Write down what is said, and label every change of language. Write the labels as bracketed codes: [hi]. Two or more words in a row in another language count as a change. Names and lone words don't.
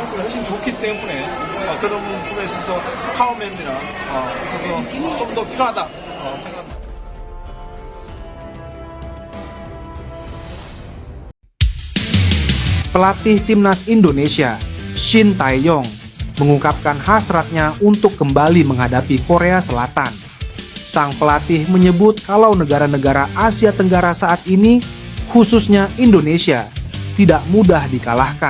[ko] 훨씬 좋기 때문에 그런 부분에 있어서 파워맨이나 있어서 좀 더 필요하다 생각합니다. [id] Pelatih Timnas Indonesia, Shin Tae-yong, mengungkapkan hasratnya untuk kembali menghadapi Korea Selatan. Sang pelatih menyebut kalau negara-negara Asia Tenggara saat ini, khususnya Indonesia, tidak mudah dikalahkan.